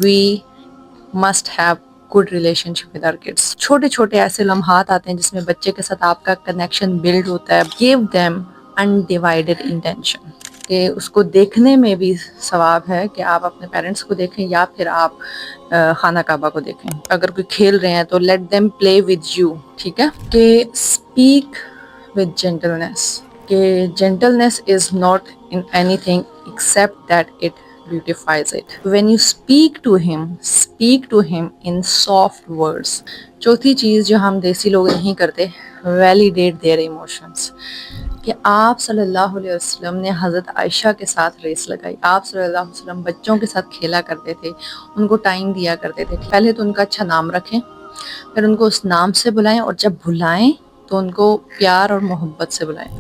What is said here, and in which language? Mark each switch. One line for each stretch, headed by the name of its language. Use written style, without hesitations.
English: we must have good relationship with our kids.
Urdu: چھوٹے چھوٹے ایسے لمحات آتے ہیں جس میں بچے کے ساتھ آپ کا کنیکشن بلڈ ہوتا ہے.
English: Give them undivided intention.
Urdu: کہ اس کو دیکھنے میں بھی ثواب ہے کہ آپ اپنے پیرنٹس کو دیکھیں یا پھر آپ خانہ کعبہ کو دیکھیں. اگر کوئی کھیل رہے ہیں تو
English: let them play with you.
Urdu: ٹھیک ہے.
English: کہ speak with gentleness. کہ gentleness is not in anything except that it beautifies it. When you speak to him in soft words.
Urdu: چوتھی چیز جو ہم دیسی لوگ نہیں کرتے,
English: validate their emotions.
Urdu: کہ آپ صلی اللہ علیہ وسلم نے حضرت عائشہ کے ساتھ ریس لگائی. آپ صلی اللہ علیہ وسلم بچوں کے ساتھ کھیلا کرتے تھے, ان کو ٹائم دیا کرتے تھے. پہلے تو ان کا اچھا نام رکھیں, پھر ان کو اس نام سے بلائیں, اور جب بلائیں تو ان کو پیار اور محبت سے بلائیں.